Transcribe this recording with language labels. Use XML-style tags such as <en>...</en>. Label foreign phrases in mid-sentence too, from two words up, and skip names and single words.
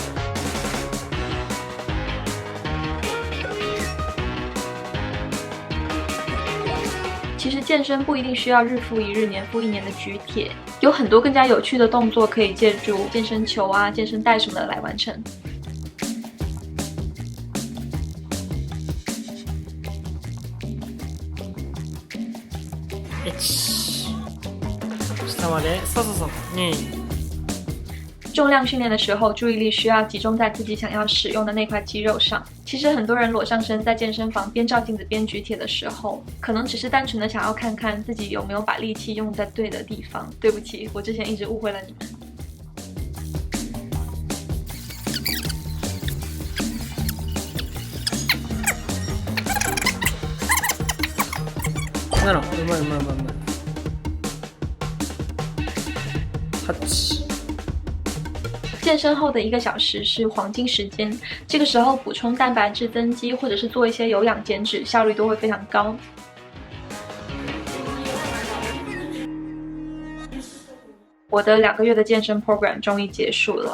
<zh>其实健身不一定需要日复一日、年复一年的举铁，有很多更加有趣的动作可以借助健身球啊、健身带什么的来完成。</zh> <ja>下まで、そうそうそう。2。</ja> <zh>重量训练的时候，注意力需要集中在自己想要使用的那块肌肉上。其实很多人裸上身在健身房边照镜子边举铁的时候，可能只是单纯的想要看看自己有没有把力气用在对的地方。对不起，我之前一直误会了你们。</zh> <ja>7、うまいうまいうまいうまい。8。</ja> <zh>健身后的1个小时是黄金时间，这个时候补充蛋白质增肌或者是做一些有氧减脂，效率都会非常高。我的2个月的健身 program 终于结束了。</zh>